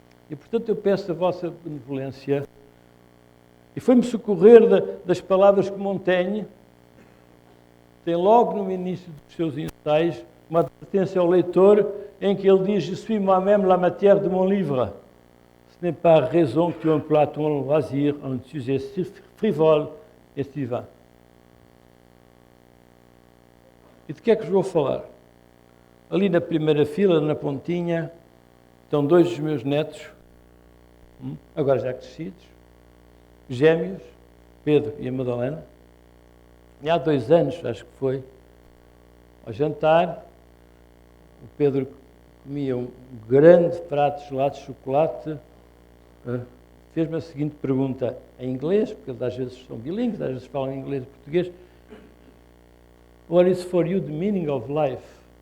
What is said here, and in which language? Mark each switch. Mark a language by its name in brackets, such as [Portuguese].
[Portuguese] E, portanto, eu peço a vossa benevolência, e foi-me socorrer das palavras que Montaigne tem logo no início dos seus ensaios, uma advertência ao leitor, em que ele diz: [French] Je suis moi-même la matière de mon livre. Ce n'est pas raison que tu emploies ton loisir en sujet frivole et si vain. [Portuguese] E de que é que vos vou falar? Ali na primeira fila, na pontinha, estão dois dos meus netos, agora já crescidos, gêmeos, Pedro e a Madalena. E há 2 anos, acho que foi, ao jantar, o Pedro comia um grande prato de gelado de chocolate, fez-me a seguinte pergunta em inglês, porque eles às vezes são bilíngues, às vezes falam inglês e português: [English] What is for you the meaning of life?